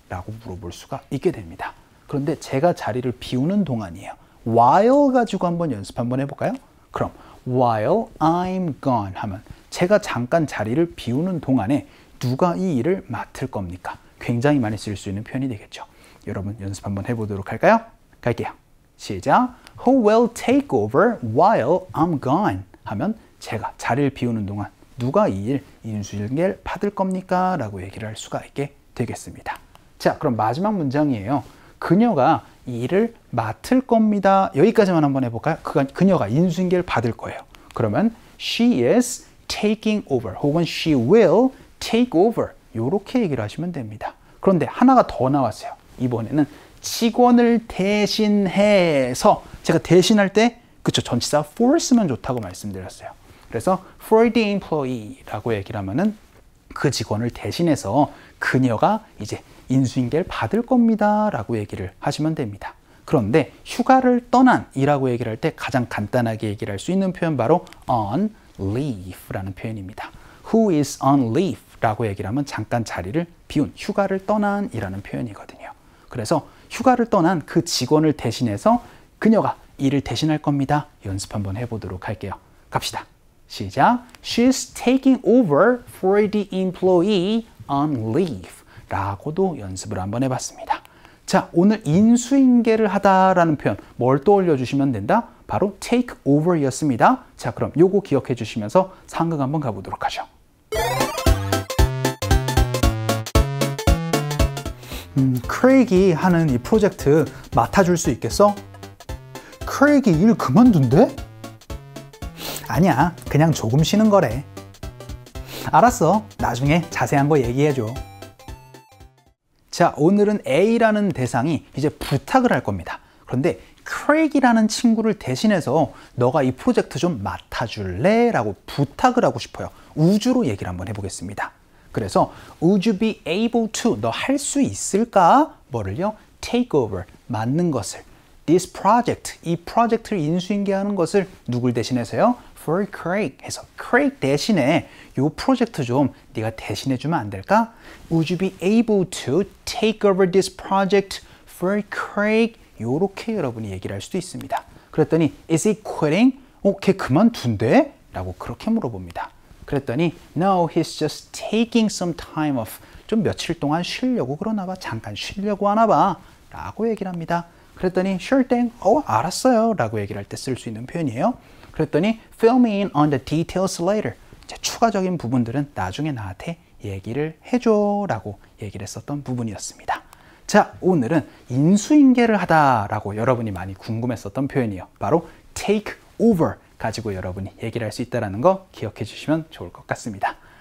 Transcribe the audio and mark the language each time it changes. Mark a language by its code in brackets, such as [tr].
[ko] 라고 물어볼 수가 있게 됩니다. 그런데 제가 자리를 비우는 동안이에요. while 가지고 한번 연습 한번 해볼까요? 그럼 [en] while I'm gone [ko] 하면 제가 잠깐 자리를 비우는 동안에 누가 이 일을 맡을 겁니까? 굉장히 많이 쓸 수 있는 표현이 되겠죠. 여러분 연습 한번 해보도록 할까요? 갈게요. 시작! [en] Who will take over while I'm gone? [ko] 하면 제가 자리를 비우는 동안 누가 이 일 인수인계를 받을 겁니까? 라고 얘기를 할 수가 있게 되겠습니다. 자, 그럼 마지막 문장이에요. 그녀가 이 일을 맡을 겁니다. 여기까지만 한번 해볼까요? 그녀가 인수인계를 받을 거예요. 그러면 [en] she is taking over [ko] 혹은 [en] she will take over [ko] 이렇게 얘기를 하시면 됩니다. 그런데 하나가 더 나왔어요. 이번에는 직원을 대신해서 제가 대신할 때 그쵸 전치사 for 쓰면 좋다고 말씀드렸어요. 그래서 [en] for the employee [ko] 라고 얘기를 하면은 그 직원을 대신해서 그녀가 이제 인수인계를 받을 겁니다 라고 얘기를 하시면 됩니다. 그런데 휴가를 떠난 이라고 얘기를 할 때 가장 간단하게 얘기를 할 수 있는 표현 바로 on leave라는 표현입니다. [en] Who is on leave [ko] 라고 얘기를 하면 잠깐 자리를 비운 휴가를 떠난 이라는 표현이거든요. 그래서 휴가를 떠난 그 직원을 대신해서 그녀가 일을 대신할 겁니다. 연습 한번 해보도록 할게요. 갑시다. 시작! [en] She's taking over for the employee on leave [ko] 라고도 연습을 한번 해봤습니다. 자, 오늘 인수인계를 하다라는 표현 뭘 떠올려 주시면 된다? 바로 take over 였습니다. 자, 그럼 요거 기억해 주시면서 상극 한번 가보도록 하죠. 크레이기 하는 이 프로젝트 맡아줄 수 있겠어? 크레이기 일 그만둔대? 아니야, 그냥 조금 쉬는 거래. 알았어, 나중에 자세한 거 얘기해줘. 자, 오늘은 A라는 대상이 이제 부탁을 할 겁니다. 그런데 크레이기라는 친구를 대신해서 너가 이 프로젝트 좀 맡아줄래? 라고 부탁을 하고 싶어요. 우주로 얘기를 한번 해보겠습니다. 그래서 [en] Would you be able to? [ko] 너 할 수 있을까? 뭐를요? [en] Take over, [ko] 맡는 것을. [en] This project, [ko] 이 프로젝트를 인수인계하는 것을 누굴 대신해서요? [en] For Craig [ko] 해서 Craig 대신에 이 프로젝트 좀 네가 대신해 주면 안 될까? [en] Would you be able to take over this project for Craig? [ko] 요렇게 여러분이 얘기를 할 수도 있습니다. 그랬더니 [en] Is he quitting? [ko] 걔 그만둔대? 라고 그렇게 물어봅니다. 그랬더니 [en] No, he's just taking some time off. [ko] 좀 며칠 동안 쉬려고 그러나 봐. 잠깐 쉬려고 하나 봐. 라고 얘기를 합니다. 그랬더니 [en] Sure thing. [ko] 알았어요. 라고 얘기를 할 때 쓸 수 있는 표현이에요. 그랬더니 [en] Fill me in on the details later. [ko] 이제 추가적인 부분들은 나중에 나한테 얘기를 해줘. 라고 얘기를 했었던 부분이었습니다. 자, 오늘은 인수인계를 하다라고 여러분이 많이 궁금했었던 표현이에요. 바로 take over 가지고 여러분이 얘기를 할 수 있다는 거 기억해 주시면 좋을 것 같습니다.